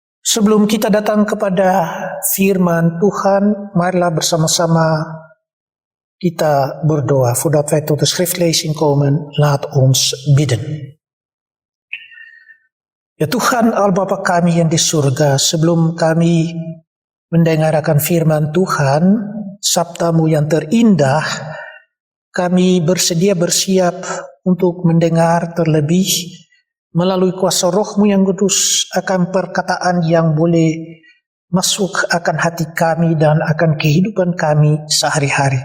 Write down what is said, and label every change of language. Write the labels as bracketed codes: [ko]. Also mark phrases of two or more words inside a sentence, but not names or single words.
[id] Sebelum kita datang kepada firman Tuhan, marilah bersama-sama kita berdoa. [nl] Voordat wij tot de schriftlezing komen, laat ons bidden. [id] Ya Tuhan, Allah Bapa kami yang di surga, sebelum kami mendengarkan firman Tuhan, sabdamu yang terindah, kami bersedia bersiap untuk mendengar terlebih melalui kuasa Roh-Mu yang kudus akan perkataan yang boleh masuk akan hati kami dan akan kehidupan kami sehari-hari.